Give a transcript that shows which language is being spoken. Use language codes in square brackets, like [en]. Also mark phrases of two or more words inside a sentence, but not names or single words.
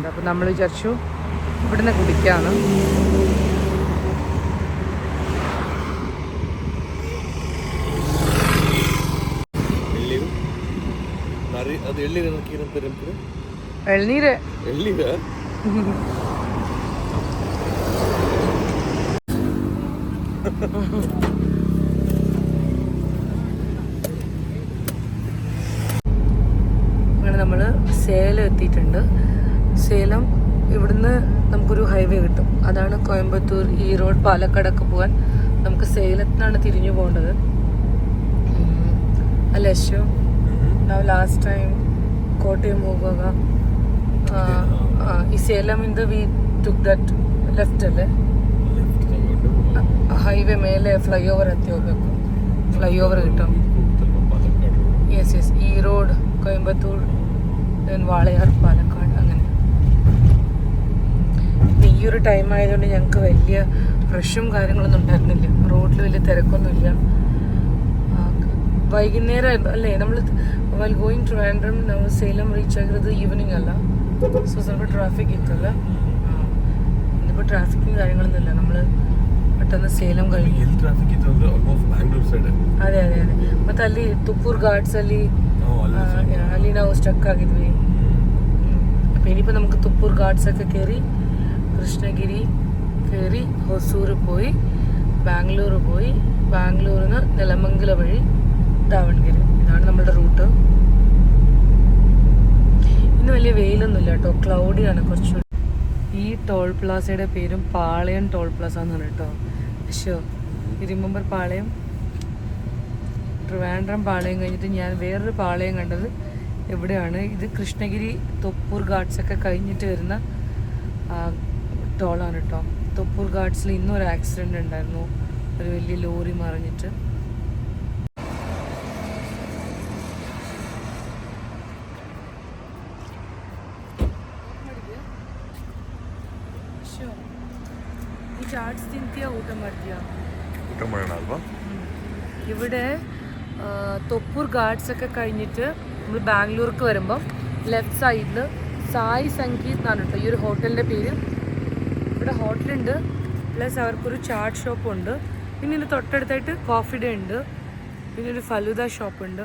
[ml] അപ്പോൾ നമ്മൾ വിചാരിച്ചു ഇവിടുന്ന് കുടിക്കാമെന്ന്. ഇളനീര് അങ്ങനെ നമ്മൾ സേലം എത്തിയിട്ടുണ്ട്. സേലം ഇവിടുന്ന് നമുക്കൊരു ഹൈവേ കിട്ടും. അതാണ് കോയമ്പത്തൂർ, ഈറോഡ്, പാലക്കാടൊക്കെ പോകാൻ നമുക്ക് സേലത്തിനാണ് തിരിഞ്ഞു പോകേണ്ടത്. അല്ലേ അശു? [kn] ನಾವು [en] last time [kn] ಕೋಟೆಮ್ ಹೋಗುವಾಗ ಈ ಸೇಲಮಿಂದ [en] we took that left [kn] ಅಲ್ಲೇ ಹೈವೇ ಮೇಲೆ ಫ್ಲೈಓವರ್ ಹತ್ತಿ ಹೋಗ್ಬೇಕು. [ml] ಫ್ಲೈಓವರ್ കിട്ടും. യെസ് ഈറോഡ്, കോയമ്പത്തൂർ, വാളയാർ, പാലക്കാട്, അങ്ങനെ. ഈ ഒരു ടൈം ആയതുകൊണ്ട് ഞങ്ങൾക്ക് വലിയ റഷും കാര്യങ്ങളൊന്നും ഉണ്ടായിരുന്നില്ല. റോഡിൽ വലിയ തിരക്കൊന്നുമില്ല. വൈകുന്നേരം അല്ലേ നമ്മൾ ഗോയിങ് ട്രിവാൻഡ്രം, നമ്മൾ സേലം റീച്ച് ആകുന്നത് ഈവനിങ് അല്ല. സോ ചിലപ്പോൾ ട്രാഫിക് ഇത്തല്ല. ഇന്നിപ്പോൾ ട്രാഫിക്കും കാര്യങ്ങളൊന്നുമില്ല. നമ്മൾ പെട്ടെന്ന് ಸೇಲಂ കഴിഞ്ഞു. [kn] ಎಲ್ಲಿ ಟ್ರಾಫಿಕ್ ಇತ್ತು ಅಂದ್ರೆ ಆಲ್ಮೋಸ್ಟ್ ಬ್ಯಾಂಗ್ಳೂರ್ ಸೈಡ್. ಅದೇ ಮತ್ತೆ ಅಲ್ಲಿ ತುಪ್ಪೂರ್ ಘಾಟ್ಸ್ ಅಲ್ಲಿ ನಾವು ಸ್ಟಕ್ ಆಗಿದ್ವಿ. [ml] അപ്പോൾ ഇനിയിപ്പോൾ നമുക്ക് തുപ്പൂർ ഘാട്സ് ഒക്കെ കയറി കൃഷ്ണഗിരി കയറി ഹൊസൂർ പോയി ബാംഗ്ലൂർ പോയി ബാംഗ്ലൂരിൽ നിന്ന് നെലമംഗല വഴി ദാവൺഗിരി. ഇതാണ് നമ്മുടെ റൂട്ട്. ഇന്ന് വലിയ വെയിലൊന്നുമില്ല കേട്ടോ, ക്ലൗഡിയാണ് കുറച്ചുകൂടി. ഈ ടോൾ പ്ലാസയുടെ പേരും പാളയം [en] toll plaza [ml] എന്നാണ് കേട്ടോ. [en] so remember പാളയം. [ml] ട്രിവാൻഡ്രം പാളയം കഴിഞ്ഞിട്ട് ഞാൻ വേറൊരു പാളയം കണ്ടത് എവിടെയാണ്, ഇത് കൃഷ്ണഗിരി തൊപ്പൂർ ഘാട്സ് ഒക്കെ കഴിഞ്ഞിട്ട് വരുന്ന ടോളാണ് കേട്ടോ. തൊപ്പൂർ ഘാട്സിൽ ഇന്നൊരു ആക്സിഡൻറ്റ് ഉണ്ടായിരുന്നു, ഒരു വലിയ ലോറി മറിഞ്ഞിട്ട്. [kn] ಈ ಚಾಟ್ಸ್ ತಿಂತೀಯಾ, ಊಟ ಮಾಡ್ತೀಯಾ? ಊಟ ಮಾಡೋಣ ಅಲ್ವಾ? [ml] ഇവിടെ തൊപ്പൂർ ഘാട്സ് ഒക്കെ കഴിഞ്ഞിട്ട് നമ്മൾ ബാംഗ്ലൂർക്ക് വരുമ്പം [en] left side [ml] സായി സംഗീത് എന്നാണ് കേട്ടോ ഈ ഒരു ഹോട്ടലിൻ്റെ പേര്. ഇവിടെ ഹോട്ടലുണ്ട്, പ്ലസ് അവർക്കൊരു ചാട്ട് ഷോപ്പുണ്ട്, പിന്നെ ഇതിൻ്റെ തൊട്ടടുത്തായിട്ട് കോഫി ഡേ ഉണ്ട്, പിന്നെ ഒരു ഫലൂദ ഷോപ്പുണ്ട്.